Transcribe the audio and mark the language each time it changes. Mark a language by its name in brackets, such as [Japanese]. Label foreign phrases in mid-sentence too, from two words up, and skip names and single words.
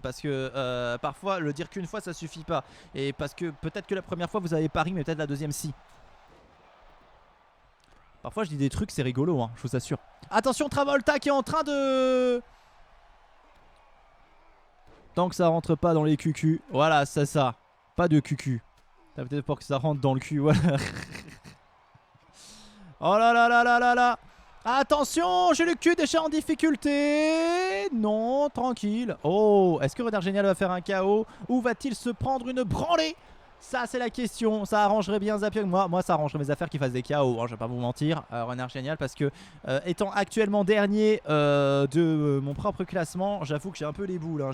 [French] Parce que parfois, le dire qu'une fois, ça suffit pas. Et parce que peut-être que la première fois, vous avez pari, mais peut-être la deuxième, si. Parfois, je dis des trucs, c'est rigolo, hein, je vous assure. Attention, Travolta qui est en train de... Tant que ça rentre pas dans les cucus. Voilà, c'est ça. Pas de cucu. T'as peut-être pour que ça rentre dans le cul, voilà. Oh là là là là là là. Attention, j'ai le cul déjà en difficulté. Non, tranquille. Oh, est-ce que Renard Génial va faire un KO ou va-t-il se prendre une branlée? Ça, c'est la question. Ça arrangerait bien Zapier que moi. Moi, ça arrangerait mes affaires qu'il fasse des KO, hein, je vais pas vous mentir. Renard Génial, parce que étant actuellement dernier de mon propre classement, j'avoue que j'ai un peu les boules, hein.